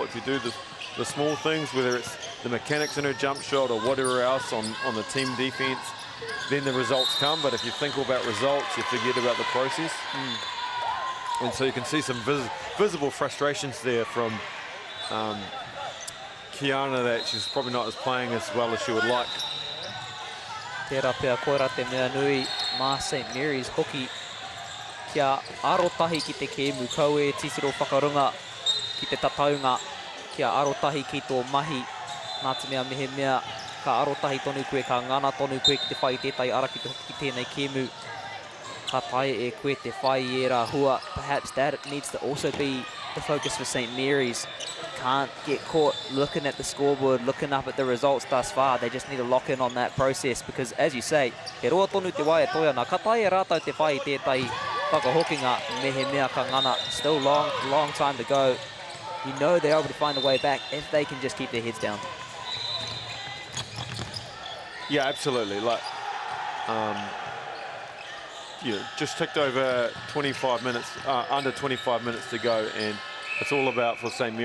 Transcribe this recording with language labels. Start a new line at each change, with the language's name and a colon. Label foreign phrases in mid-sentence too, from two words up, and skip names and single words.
English: If you do the small things, whether it's the mechanics in her jump shot or whatever else on the team defense, then the results come. But if you think all about results, you forget about the process. And so you can see some visible frustrations there from Kiana, that she's probably not as playing as well as she would like.
Māori: Tērā pia koira te mea nui mā St. Mary's hoki. Kia arotahi ki te kēmu kaue tisiro whakarunga ki te tataunga. Kia arotahi ki tō mahi. Nā te mea mehe mea, ka arotahi tonu koe, ka ngana tonu koe ki te whai tētai ara ki tēnei kēmu. Ka tae e koe te whai e rā hua.
English: Perhaps that needs to also be the focus for St. Mary's. Can't get caught looking at the scoreboard, looking up at the results thus far. They just need to lock in on that process, because, as you say,
Māori: he roa tonu te wai e toiana. Ka tae e rātau te whai tētai whakahokinga mehe mea ka ngana.
English: Still long time to go. You know they're able to find a way back if they can just keep their heads down. Yeah, absolutely. Like, just ticked over 25 minutes, under 25 minutes to go, and it's all about, for St.